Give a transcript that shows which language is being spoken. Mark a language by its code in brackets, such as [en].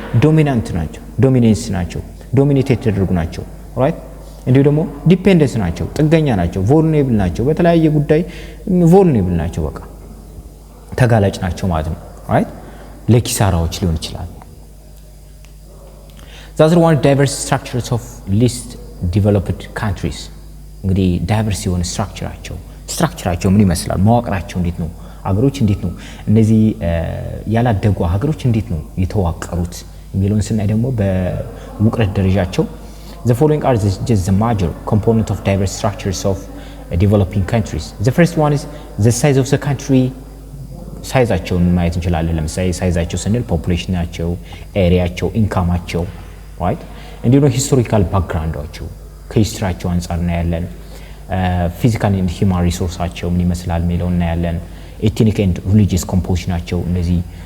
[am] ዶሚናንት ናቸው፣ ዶሚኔንስ ናቸው፣ ዶሚኔት የተደረጉ ናቸው። ራይት እንዲሁ ደግሞ ዲፔንደንስ ናቸው፣ ጥገኛ ናቸው፣ ቮልነራብል ናቸው፣ በተለያየ ጉዳይ ቮልነራብል ናቸው፣ በቃ ተጋላጭ ናቸው ማለት ነው። ራይት ለኪሳራዎች ሊሆን ይችላል። [en] the other one diverse structures of least developed countries [am] እንግዲህ ዳይቨርስ የሆነ ስትራክቸራቸው ምን ይመስላል? መዋቅራቸው እንዴት ነው? ሀገሮች እንዴት ነው እነዚህ ያላደጉ ሀገሮች እንዴት ነው የተዋቀሩት የሚለውን ስናይ ደግሞ በውቅረት ደረጃቸው [en] the following are just the major component of diverse structures of developing countries. the first one is the size of the country. [am] ሳይዛቸውን ማየት እንችላለን። ለምሳሌ ሳይዛቸው ስንል ፖፑሌሽናቸው፣ ኤሪያቸው፣ ኢንካማቸው right እንዲሁ ነው ሂስቶሪካል ባክግራውንዳቸው ከሂስትሪያቸው አንፃር ነው ያለን። ፊዚካል ኤንድ ሂውማን ሪሶርሳቸው ምን ይመስላል የሚለው እና ያለን ኤትኒክ ኤንድ ሪሊጂየስ ኮምፖዚሽናቸው እነዚህ